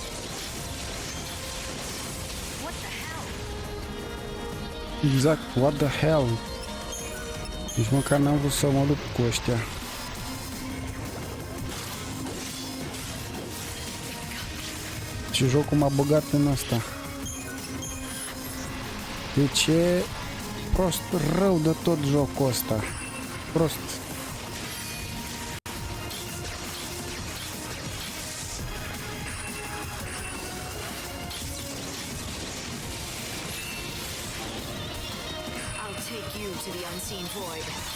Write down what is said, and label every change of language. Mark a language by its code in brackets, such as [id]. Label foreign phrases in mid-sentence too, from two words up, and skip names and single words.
[en] What the hell? Exact, what the hell? [ro] Nici măcar n-am vrut să mă lupt cu ăștia. Și jocul m-a băgat în asta. Deci e prost rău de tot jocul ăsta. Prost. [en] I'll take you to the unseen void.